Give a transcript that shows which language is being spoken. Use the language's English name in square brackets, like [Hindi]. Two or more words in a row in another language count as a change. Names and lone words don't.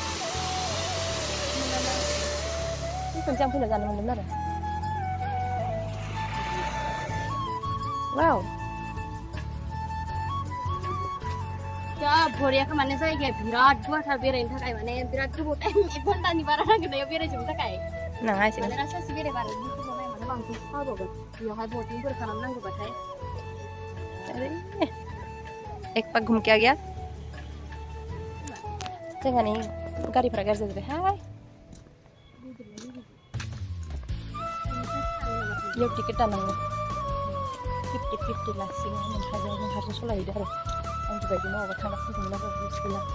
[Bodo] खनसे आं फैना जानो मोनदोंमोन आरो वाव जा बरियाखौ माने जायगाया बिराद गुवारथार बेरायनो थाखाय माने बिराद गोबाव टाइम 1 घन्टानि बारा नांगोन बेरायजोबनो थाखाय नाङा एसे माने सासे बेरायबा आरो माने बांसिन सावबावगोन बेयावहाय बोटिंफोर खालामनांगौबाथाय [Hindi] एक पाक घूम के आ गया [Bodo] जोंहानि गारिफोरा गाज्रि जाजोब्बाय हाय बेयाव टिकेट दाननांगौ 50 लासिगोन नों हारसिं सलायहैदो आरो आंनि बायदि मावाबा थांना फैदोंमोन आरो गैला